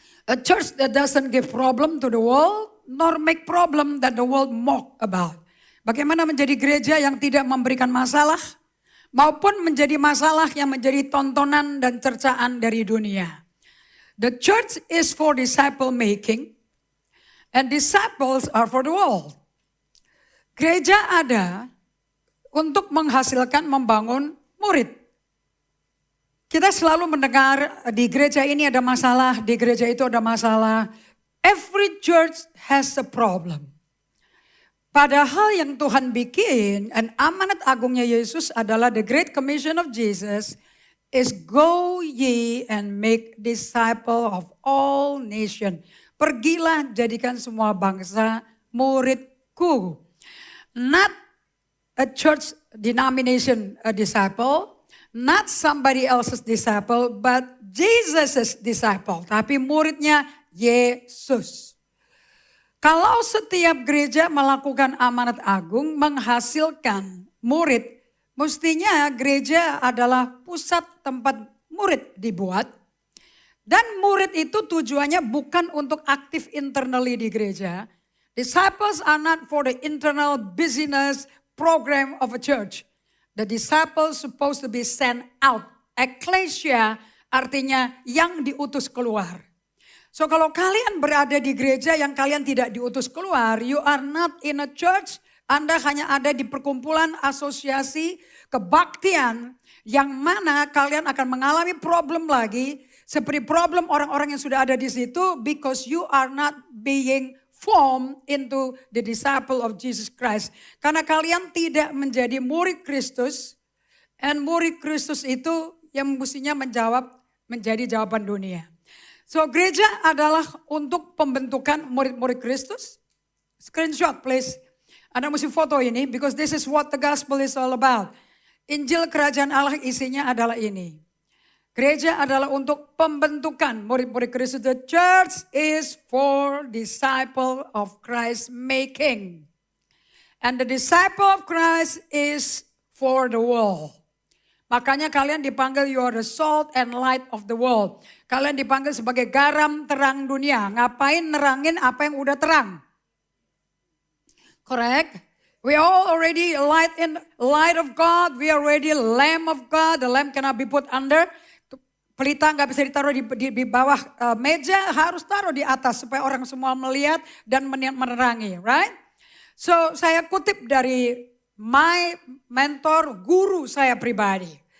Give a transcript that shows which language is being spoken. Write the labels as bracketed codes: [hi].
[en] A church that doesn't give problem to the world, nor make problem that the world mock about. [id] Bagaimana menjadi gereja yang tidak memberikan masalah, maupun menjadi masalah yang menjadi tontonan dan cercaan dari dunia. [en] The church is for disciple making, and disciples are for the world. [id] Gereja ada untuk menghasilkan membangun murid. Kita selalu mendengar di gereja ini ada masalah, di gereja itu ada masalah. [en] Every church has a problem. [id] Padahal yang Tuhan bikin, dan amanat agungnya Yesus adalah [en] the Great Commission of Jesus, is go ye and make disciple of all nations. [id] Pergilah jadikan semua bangsa muridku. [en] Not a church denomination a disciple, not somebody else's disciple, but Jesus' disciple. [id] Tapi muridnya Yesus. Kalau setiap gereja melakukan amanat agung, menghasilkan murid, mestinya gereja adalah pusat tempat murid dibuat. Dan murid itu tujuannya bukan untuk aktif internally di gereja. [en] Disciples are not for the internal business program of a church. The disciples supposed to be sent out. [id] Ecclesia artinya yang diutus keluar. So kalau kalian berada di gereja yang kalian tidak diutus keluar, [en] you are not in a church. [id] Anda hanya ada di perkumpulan asosiasi kebaktian yang mana kalian akan mengalami problem lagi. Seperti problem orang-orang yang sudah ada di situ [en] because you are not being formed into the disciple of Jesus Christ. [id] Karena kalian tidak menjadi murid Kristus. And murid Kristus itu yang mestinya menjadi jawaban dunia. So gereja adalah untuk pembentukan murid-murid Kristus. [en] Screenshot please. [id] Anda mesti foto ini [en] because this is what the gospel is all about. [id] Injil kerajaan Allah isinya adalah ini. Gereja adalah untuk pembentukan murid-murid Kristus. [en] The church is for disciple of Christ making. And the disciple of Christ is for the world. [id] Makanya kalian dipanggil [en] you are the salt and light of the world. [id] Kalian dipanggil sebagai garam terang dunia. Ngapain nerangin apa yang udah terang? Correct? [en] We all already light of God. We already lamb of God. The lamb cannot be put under. [id] Pelita nggak bisa ditaruh di bawah meja, harus taruh di atas supaya orang semua melihat dan menerangi, right? So saya kutip dari [en] my mentor, [id] guru saya pribadi.